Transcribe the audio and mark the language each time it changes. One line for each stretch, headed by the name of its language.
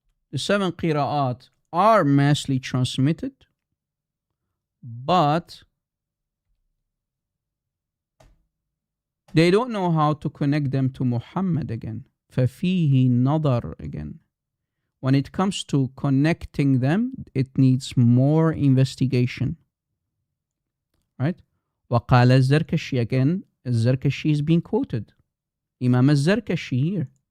English: The 7 qira'at are massively transmitted, but they don't know how to connect them to Muhammad again.
Arabic: فَفِيهِ نَظَرْ again.
English: When it comes to connecting them, it needs more investigation. Right?
Arabic: وَقَالَ الزَّرْكَشِي
English: again, الزَّرْكَشِي is being quoted. Imam al-Zarkashi here.